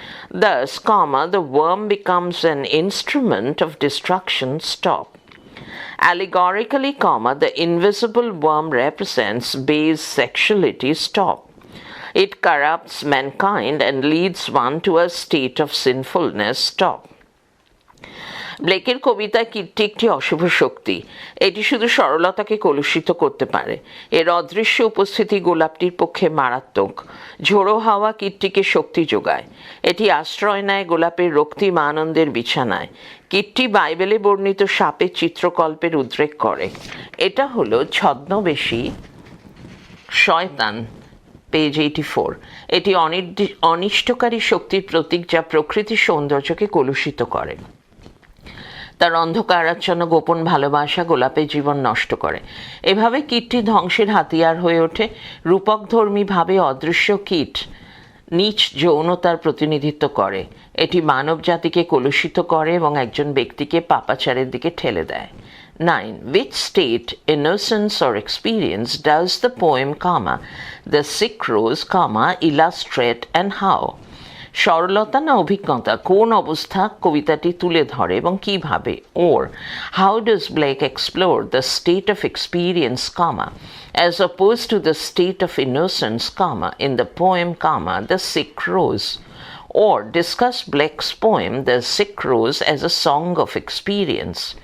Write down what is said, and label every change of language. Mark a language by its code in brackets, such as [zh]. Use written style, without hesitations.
[en] Thus, the worm becomes an instrument of destruction. Stop. Allegorically, the invisible worm represents base sexuality. Stop. It corrupts mankind and leads one to a state of sinfulness. Stop. [bn] ব্লেকের কবিতায় কীর্তি একটি অশুভ শক্তি। এটি শুধু সরলতাকে কলুষিত করতে পারে। এর অদৃশ্য উপস্থিতি গোলাপটির পক্ষে মারাত্মক। ঝোড়ো হাওয়া কীর্তিকে শক্তি যোগায়। এটি আশ্রয় নেয় গোলাপের রক্তিম আনন্দের বিছানায়। কীর্তি বাইবেলে বর্ণিত সাপের চিত্রকল্পের উদ্রেক করে। এটা হলো ছদ্মবেশী শয়তান, পেজ 84। এটি অনিষ্টকারী শক্তির প্রতীক, যা প্রকৃতির সৌন্দর্যকে কলুষিত করে। তার অন্ধকারাচ্ছন্ন গোপন ভালোবাসা গোলাপের জীবন নষ্ট করে। এভাবে কীটটি ধ্বংসের হাতিয়ার হয়ে ওঠে। রূপকধর্মীভাবে অদৃশ্য কীট নীচ যৌনতার প্রতিনিধিত্ব করে। এটি মানব জাতিকে কলুষিত করে এবং একজন ব্যক্তিকে পাপাচারের দিকে ঠেলে দেয়। 9. [en] Which state, innocence or experience does the poem, The Sick Rose, illustrate and how? [bn] সরলতা না অভিজ্ঞতা, কোন অবস্থা কবিতাটি তুলে ধরে এবং কিভাবে? [en] Or how does Blake explore the state of experience, as opposed to the state of innocence, in the poem, The Sick Rose? Or discuss Blake's poem, The Sick Rose, as a song of experience?